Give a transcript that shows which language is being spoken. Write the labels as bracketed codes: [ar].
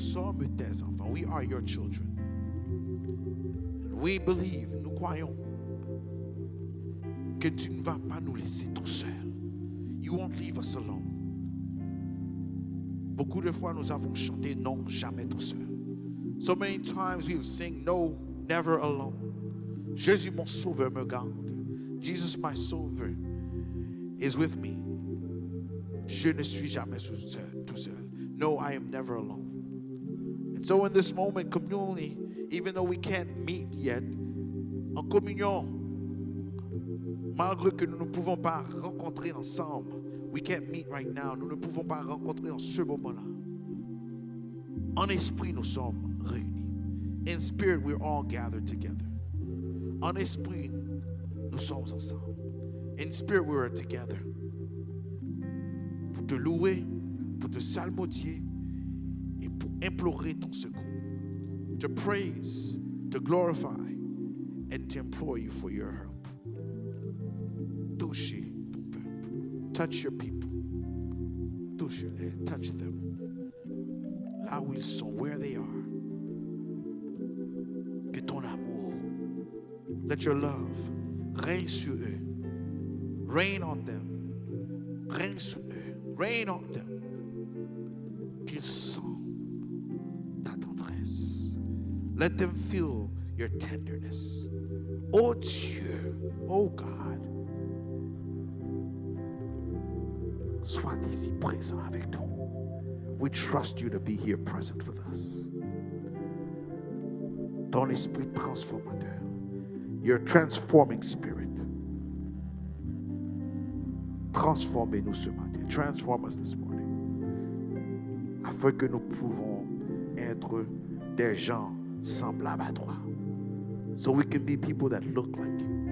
[fr] sommes tes enfants. [en] We are your children. And we believe, [fr] nous croyons que tu ne vas pas nous laisser tout seuls. [en] You won't leave us alone. [fr] Beaucoup de fois, nous avons chanté non, jamais tout seul. [en] So many times we've sing no, never alone. [fr] Jésus, mon sauveur, me garde. [en] Jesus, my savior, is with me. [fr] Je ne suis jamais tout seul. [en] No, I am never alone. And so in this moment, communally, even though we can't meet yet, [fr] en communion, malgré que nous ne pouvons pas rencontrer ensemble, [en] we can't meet right now, [fr] nous ne pouvons pas rencontrer en ce moment-là. En esprit, nous sommes réunis. [en] In spirit, we're all gathered together. [fr] En esprit, nous sommes ensemble. [en] In spirit, we are together. [fr] Pour te louer, pour te salmodier et pour implorer ton secours. [en] To praise, to glorify, and to implore you for your help. [fr] Touchez ton peuple. [en] Touch your people. [fr] Touche-les. [en] Touch them. [fr] Là où ils sont, [en] where they are. [fr] Que ton amour, [en] let your love [fr] règne sur eux. [en] Rain on them. [fr] Règne sur eux. [en] Rain on them. [fr] Qu'ils sentent ta tendresse. [en] Let them feel your tenderness. [fr] Oh Dieu, [en] oh God, [fr] sois ici présent avec nous. [en] We trust you to be here present with us. [fr] Ton esprit transformateur, [en] your transforming spirit. [fr] Transformez-nous ce matin. [en] Transform us this morning. [fr] Afin que nous pouvons être des gens semblables à toi. [en] So we can be people that look like you.